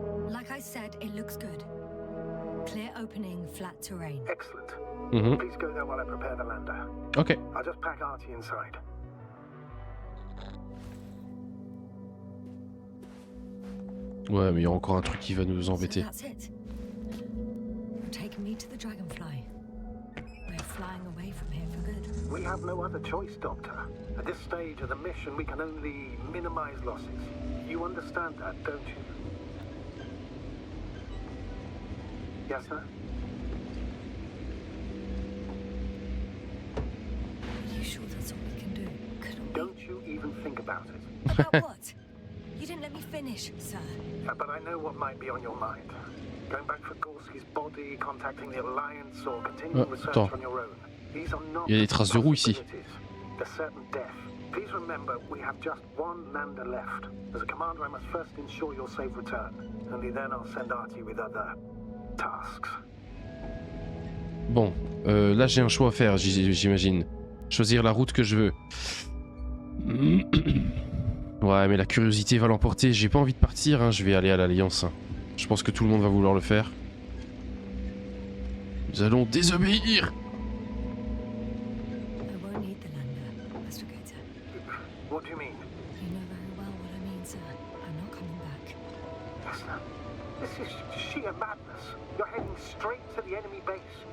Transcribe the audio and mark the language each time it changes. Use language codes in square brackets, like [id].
[en] Like I said, it looks good. Clear opening, flat terrain. Excellent. Mhm. Please go there while I prepare the lander. Ok. I'll just pack Artie inside. [fr] Ouais, mais il y a encore un truc qui va nous embêter. [en] So that's it. You're taking me to the Dragonfly. We're flying away from here for good. We have no other choice, Doctor. At this stage of the mission, we can only minimize losses. You understand that, don't you? Yes, sir? Are you sure that's all we can do? Couldn't we? Don't you even think about it. About what? You didn't let me finish, sir. But I know what might be on your mind. Going back for Gorski's body, contacting the Alliance, or continuing research [fr] attends. [en] on your own. These are not [fr] Il y a des traces de roues ici. [en] possibilities. There's certain death. Please remember, we have just one lander left. As a commander, I must first ensure your safe return. Only then I'll send Artie with other tasks. [fr] Bon, là j'ai un choix à faire, j'imagine. Choisir la route que je veux. Ouais, mais la curiosité va l'emporter. J'ai pas envie de partir, hein. Je vais aller à l'Alliance. Hein. Je pense que tout le monde va vouloir le faire. Nous allons désobéir. [en] I won't need the lander, Investigator. What do you mean? You know very well what I mean, sir. I'm not coming back. Yes, sir. This is sheer madness. You're heading straight to the enemy base.